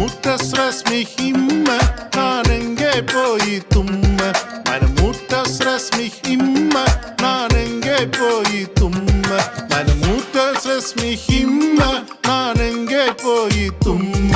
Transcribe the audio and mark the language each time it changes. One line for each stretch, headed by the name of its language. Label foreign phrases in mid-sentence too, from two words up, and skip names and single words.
German: stress mich immer,
Tamil: நான் எங்கே போய் தும்ம.
German: Meine Mutter stresst mich immer,
Tamil: நான் எங்கே போய் தும்ம.
German: Meine Mutter stresst mich immer,
Tamil: நான் எங்கே போய் தும்ம.